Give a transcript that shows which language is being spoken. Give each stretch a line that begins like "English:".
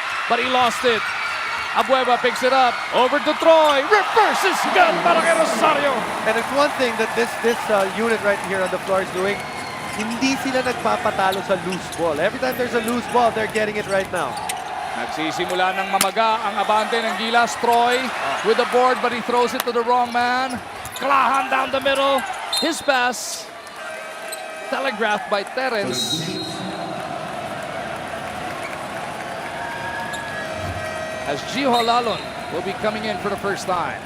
English: But he lost it. Abueva picks it up. Over to Troy. Reverses good para kay Rosario. And it's one thing that this unit right here on the floor is doing.
Filipino: Hindi sila nagpapatalo sa loose ball.
English: Every time there's a loose ball, they're getting it right now.
Filipino: Nagsisimula ng mamaga ang abante ng Gilas.
English: Troy with the board, but he throws it to the wrong man. Klahan down the middle. His pass telegraphed by Terence. As Gio Halalon will be coming in for the first time.